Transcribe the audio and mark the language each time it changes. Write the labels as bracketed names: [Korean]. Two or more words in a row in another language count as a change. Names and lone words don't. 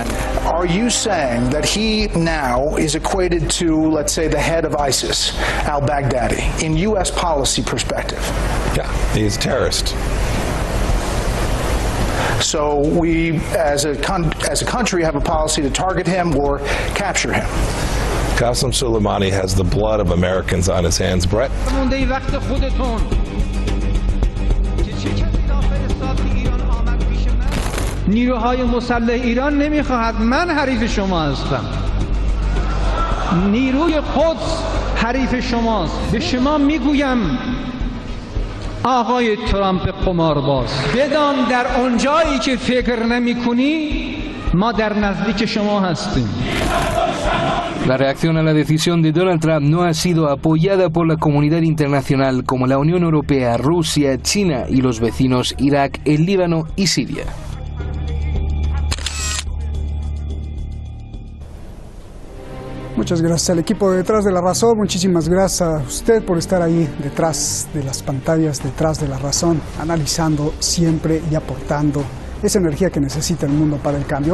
[English] Are you saying that he now is equated to, let's say, the head of ISIS, al-Baghdadi, in U.S. policy perspective? Yeah, he's a terrorist. So we, as a country, have a policy to target him or capture him. Qasem Soleimani has the blood of Americans on his hands, Brett. [Persian] نیروهای مسلح ایران نمیخواهد من حریف شما هستم. نیروی قدس حریف شماست. به شما میگویم آقای ترامپ قمارباز، بدان در اونجایی که فکر نمی‌کنی ما در نزدیک شما هستیم. [Spanish] La reacción a la decisión de Donald Trump no ha sido apoyada por la comunidad internacional como la Unión Europea, Rusia, China y los vecinos Irak, el Líbano y Siria. Muchas gracias al equipo de Detrás de la Razón, muchísimas gracias a usted por estar ahí detrás de las pantallas, detrás de la razón, analizando siempre y aportando esa energía que necesita el mundo para el cambio.